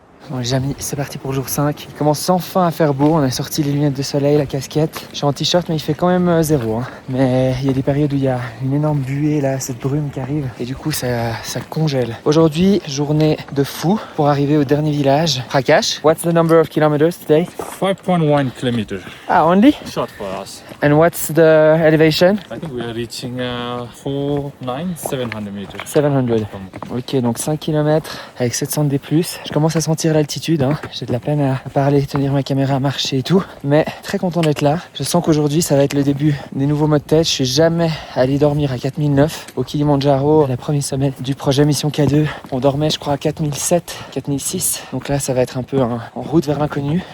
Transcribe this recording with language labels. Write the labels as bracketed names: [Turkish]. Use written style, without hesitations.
[French] Bon les amis, c'est parti pour jour 5. Il commence enfin à faire beau, on a sorti les lunettes de soleil, la casquette. Je suis en t-shirt mais il fait quand même 0. Hein. Mais il y a des périodes où il y a une énorme buée là, cette brume qui arrive. Et du coup ça congèle. Aujourd'hui, journée de fou pour arriver au dernier village. [English] Prakash, what's the number of kilometers today? 5.1 kilometer. Ah, only? Short for us. And what's the elevation? I think we are reaching 700 meters. [French] 700. Ok, donc 5 km avec 700 D+. Je commence à sentir l'altitude. Hein. J'ai de la peine à parler, tenir ma caméra, marcher et tout. Mais très content d'être là. Je sens qu'aujourd'hui, ça va être le début des nouveaux mots de tête. Je suis jamais allé dormir à 4009 au Kilimandjaro, la première semaine du projet Mission K2. On dormait, je crois, à 4007, 4006. Donc là, ça va être un peu en route vers l'inconnu.